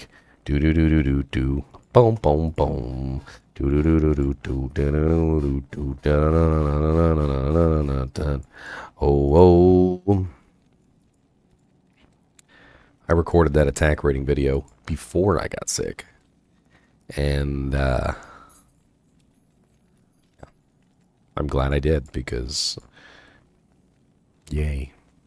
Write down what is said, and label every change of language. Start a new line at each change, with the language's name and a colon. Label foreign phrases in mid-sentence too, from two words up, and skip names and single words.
English: Do do do do do do. Boom, boom, boom. Do do do do do do. Da da do do da da da da. Oh oh. I recorded that attack rating video before I got sick, and I'm glad I did because, yay.